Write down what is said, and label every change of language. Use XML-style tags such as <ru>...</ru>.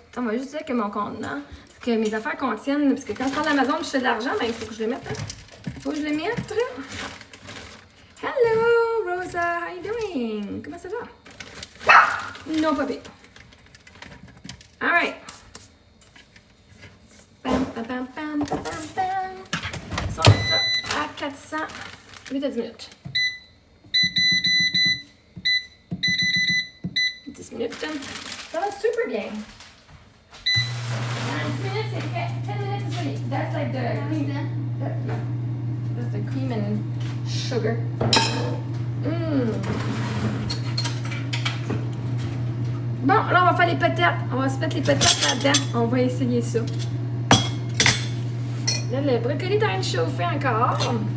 <fr>On va juste dire que mon contenant, que mes affaires contiennent, parce que quand je parle d'Amazon, je fais de l'argent, mais il faut que je le mette. Il faut que je le mette.</fr> <en>Hello, Rosa, how you doing?</en> <fr>Comment ça va? Non, pas pire.</fr> <en>All right.</en> <fr>Bam, bam, bam, bam, bam, bam. Ça, on met ça à 400. 8 à 10 minutes.</fr> <en>10 minutes. Ça va super bien. 10 minutes, c'est fait. 10 minutes is ready. That's like the cream. That's the cream and sugar.</en> <fr>Bon, là, on va faire les patates. On va se mettre les patates là-dedans. On va essayer ça. Là, le brocoli est en train de chauffer encore.</fr>